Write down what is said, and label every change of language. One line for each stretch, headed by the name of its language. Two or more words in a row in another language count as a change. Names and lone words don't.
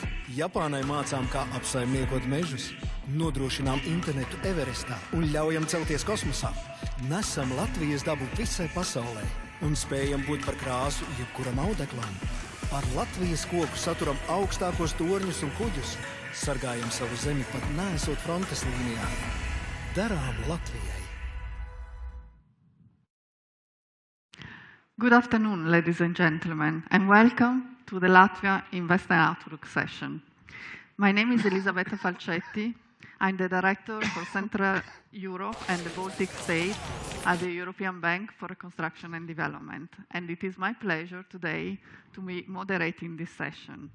Latvian: Japānai mācām, kā apsaimniekot mežus, nodrošinām internetu Everestā un ļaujam celties kosmosā. Nesam Latvijas dabu visai pasaulē un spējam būt par krāsu jebkuram audeklam. Ar Latvijas koku saturam augstākos torņus un kuģus, sargājam savu zemi pat neesot frontes līnijā. Darām Latvijai.
English: Good afternoon, ladies and gentlemen, and welcome to the Latvia Investor Outlook session. My name is Elisabetta Falcetti. I'm the Director for Central Europe and the Baltic states at the European Bank for Reconstruction and Development, and it is my pleasure today to be moderating this session.